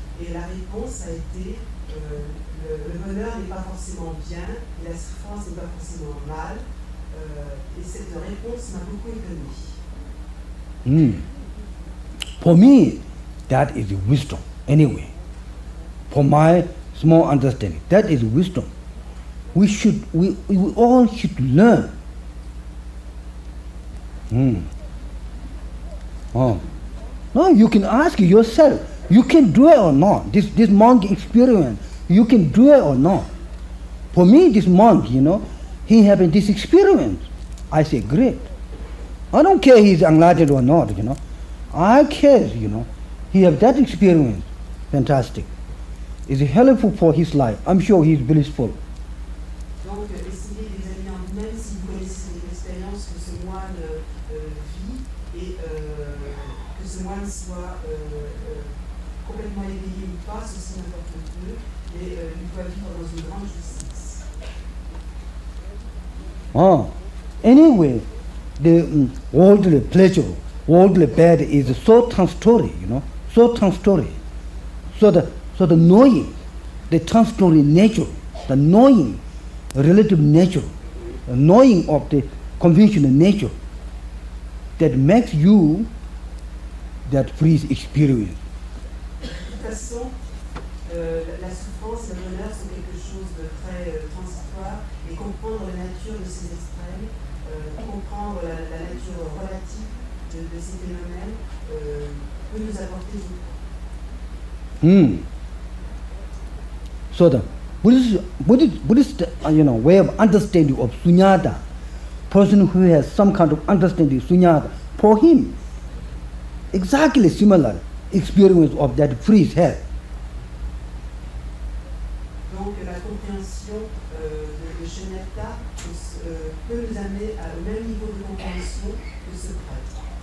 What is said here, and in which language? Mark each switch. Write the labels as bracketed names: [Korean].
[French] Et la réponse a été le bonheur n'est pas forcément bien, et la souffrance n'est pas forcément mal. Et cette réponse m'a beaucoup étonné. [English] For me, that is wisdom, anyway. For my small understanding, that is wisdom. We all should learn. No, you can ask yourself, you can do it or not. This monk experience, you can do it or not. For me, this monk, he having this experience. I say, great. I don't care he's enlightened or not, I care, he have that experience. Fantastic. It's helpful for his life. I'm sure he's blissful. [French] Donc, essayez d'examiner en vous-même si vous connaissez l'expérience que ce moine vit et que ce moine soit complètement éveillé ou pas, ceci n'importe peu, mais il doit vivre dans une grande justice. [English] Anyway, the worldly pleasure, worldly bad is so transitory, so transitory. So the knowing, the transitory nature, the knowing relative nature, the knowing of the conventional nature that makes you that free experience. [French] De toute façon, la souffrance et le bonheur sont quelque chose de très transitoire, et comprendre la nature de ces extrêmes, comprendre la nature relative de ces phénomènes peut nous apporter beaucoup. [English] So the Buddhist way of understanding of sunyata, person who has some kind of understanding of sunyata, for him, exactly similar experience of that free head. [French] Donc la compréhension de Shunyata peut nous amener au même niveau de compréhension que ce prêtre.